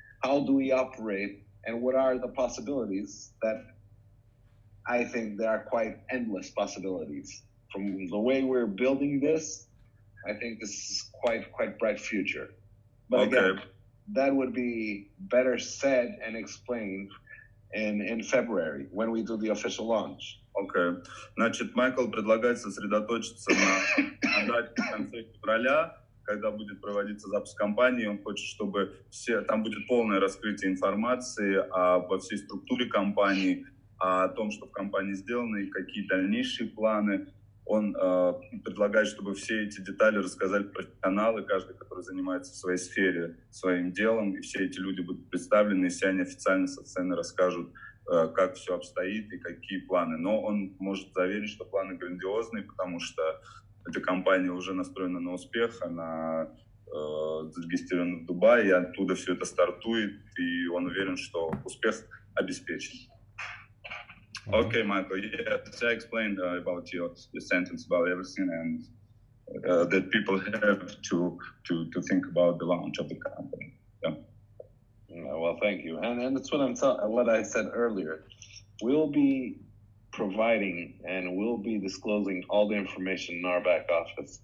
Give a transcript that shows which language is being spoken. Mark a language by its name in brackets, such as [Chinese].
[English] How do we operate? And what are the possibilities that I think there are quite endless possibilities. From the way we're building this, I think this is quite bright future. But again, that would be better said and explained in February when we do the official launch. [Russian] Окей. Значит, Майкл предлагает сосредоточиться на дате в конце февраля, когда будет проводиться запуск компании. Он хочет, чтобы там будет полное раскрытие информации обо всей структуре компании, о том, что в компании сделано и какие дальнейшие планы. Он предлагает, чтобы все эти детали рассказали профессионалы, каждый, который занимается в своей сфере, своим делом, и все эти люди будут представлены, и все они официально со сцены расскажут, как все обстоит и какие планы. Но он может заверить, что планы грандиозные, потому что эта компания уже настроена на успех, она зарегистрирована в Дубае, и оттуда все это стартует, и он уверен, что успех обеспечен. [English] Okay, Michael, yes, I explained about your sentence about everything, and that people have to think about the launch of the company. Yeah. Well, thank you, and that's what I said earlier. We'll be providing and we'll be disclosing all the information in our back office.